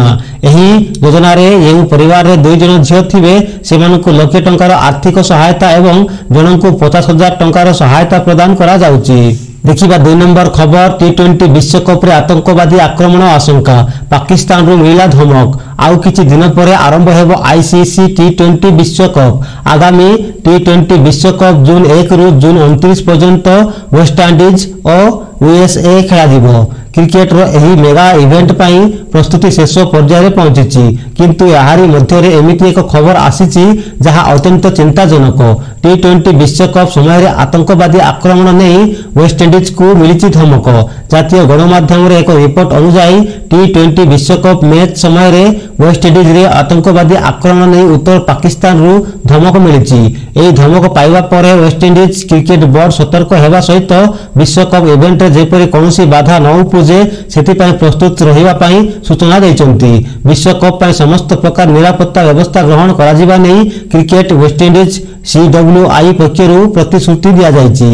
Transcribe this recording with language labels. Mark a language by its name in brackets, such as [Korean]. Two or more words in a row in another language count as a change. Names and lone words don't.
[Odia] ଏହି ଯୋଜନା ରେ ଯେଉଁ ପରିବାର ରେ ଦୁଇ ଜଣ ଝିଅ ଥିବେ ସେମାନଙ୍କ ଲକ୍ଷେ ଟଙ୍କାର ଆର୍ଥିକ ସହାୟତା ଏବଂ ଜଣଙ୍କ 50,000 ଟଙ୍କାର ସହାୟତା ପ୍ରଦାନ କରାଯାଉଛି। ଦେଖିବା 2 ନମ୍ବର ଖବର। ଟି20 ବିଶ୍ୱକପ ରେ ଆତଙ୍କବାଦୀ ଆକ୍ରମଣ ଆଶଙ୍କା ପାକିସ୍ତାନ ରୁ ମିଳା ଧମକ। ଆଉ କିଛି ଦିନ ପରେ ଆରମ୍ଭ ହେବ ଆଇସିସି ଟି20 ବିଶ୍ୱକପ। ଆଗାମୀ ଟି20 ବିଶ୍ୱକପ ଜୁନ 1 ରୁ ଜୁନ 29 ପର୍ଯ୍ୟନ୍ତ ୱେଷ୍ଟଇଣ୍ଡିଜ ଆଉ ୟୁଏସଏ ଖେଳା ଦେବ। କ୍ରିକେଟ ର ଏହି [English] mega event [Odia] ପାଇଁ ପ୍ରସ୍ତୁତି ଶେଷ ପର୍ଯ୍ୟାୟ ରେ ପହଞ୍ଚିଛି, କିନ୍ତୁ ଯାହାରି ମଧ୍ୟ ରେ ଏମିତି ଏକ ଖବର ଆସିଛି ଯାହା ଅତ୍ୟନ୍ତ ଚିନ୍ତାଜନକ। ଟି20 ବିଶ୍ୱକପ ସମୟ ରେ ଆତଙ୍କବାଦୀ ଆକ୍ରମଣ ନେଇ ୱେଷ୍ଟଇଣ୍ଡିଜ କୁ ମିଳିଛି ଧମକ। ଜାତୀୟ ଗଣମାଧ୍ୟମ ରେ ଏକ ରିପୋର୍ଟ ଅନୁସାରେ ଟି20 ବିଶ୍ୱକପ ମ୍ୟାଚ ସମୟ ରେ ୱେଷ୍ଟଇଣ୍ଡିଜ ରେ ଆତଙ୍କବାଦୀ ଆକ୍ରମଣ ନେଇ ଉତ୍ତର ପାକିସ୍ତାନ ରୁ ଧମକ ମିଳିଛି। ଏହି ଧମକ ପାଇବା ପରେ ୱେଷ୍ଟଇଣ୍ଡିଜ କ୍ରିକେଟ ବୋର୍ଡ ସତର୍କ ହେବା ସହିତ ବିଶ୍ୱକପ ଇଭେଣ୍ଟ ରେ ଯେପରି କୌଣସି ବାଧା ନ ଉପୁଜେ ସେଥି ପାଇଁ ପ୍ରସ୍ତୁତ ରହିବା ପାଇଁ ସୂଚନା ଦେଇଛନ୍ତି। ବିଶ୍ୱକପ ପାଇଁ ସମସ୍ତ ପ୍ରକାର ନିରାପତ୍ତା ବ୍ୟବସ୍ଥା ଗ୍ରହଣ କରାଯିବା ନେଇ କ୍ରିକେଟ ୱେଷ୍ଟଇଣ୍ଡିଜ ସିଡବ୍ଲ୍ୟୁଆଇ ପକ୍ଷରୁ ପ୍ରତିଶ୍ରୁତି ଦିଆଯାଇଛି।